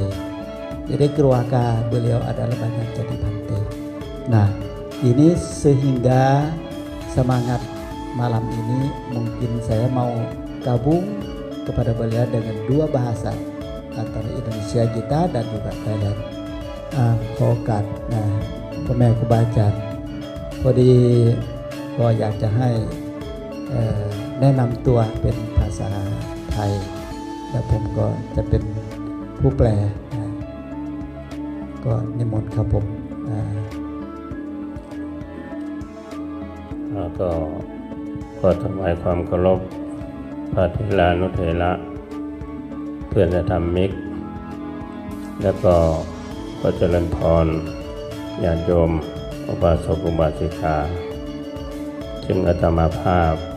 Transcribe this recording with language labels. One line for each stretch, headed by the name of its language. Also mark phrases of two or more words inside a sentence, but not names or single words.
Indonesian: Jadi keluarga beliau adalah banyak jadi Bhante. Nah, ini sehingga semangat malam ini mungkin saya mau gabung kepada beliau dengan 2 bahasa, antara Indonesia kita dan juga Thailand. Khokat. Nah,
Thai: พ่อแม่ครูบาอาจารย์พอดีก็อยากจะให้แนะนำตัวเป็นภาษาไทยแล้วผมก็จะเป็นผู้แปลก็นิมนต์ครับผม ก็ขอถวายความเคารพพระเถรานุเถระเพื่อนธรรมิกแล้วก็ขอเจริญพรญาติโยมอุบาสกอุบาสิกาซึ่งอาตมาภาพ